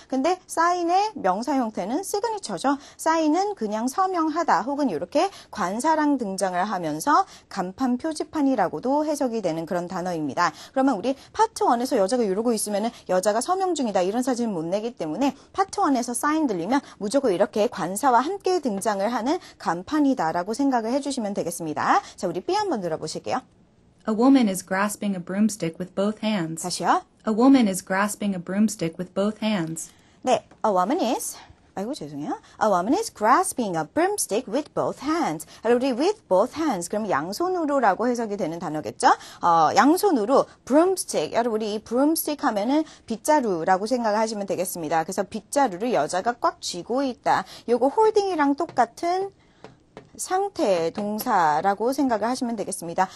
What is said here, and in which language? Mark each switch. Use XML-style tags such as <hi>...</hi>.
<ko>근데 sign의 명사 형태는 시그니처죠. sign은 그냥 서명하다 혹은 이렇게 관사랑 등장을 하면서 간판 표지판이라고도 해석이 되는 그런 단어입니다. 그러면 우리 파트 1에서 여자가 이러고 있으면 여자가 서명 중이다 이런 사진을 못 내기 때문에 파트 1에서 sign 들리면 무조건 이렇게 관사와 함께 등장을 하는 간판이다라고 생각을 해주시면 되겠습니다. 자, 우리 B 한번 들어보실게요.</ko> <en>A woman is grasping a broomstick with both hands.</en> <ko>다시요.</ko> <en>A woman is grasping a broomstick with both hands.</en> <ko>네,</ko> <en>a woman is</en> <ko>죄송해요.</ko> <en>A woman is grasping a broomstick with both hands.</en> <ko>우리</ko> <en>with both hands</en> <ko>그럼 양손으로라고 해석이 되는 단어겠죠? 양손으로 broomstick. 여러분 우리 이 broomstick 하면은 빗자루라고 생각을 하시면 되겠습니다. 그래서 빗자루를 여자가 꽉 쥐고 있다. 요거 holding이랑 똑같은 상태 동사라고 생각을 하시면 되겠습니다.</ko>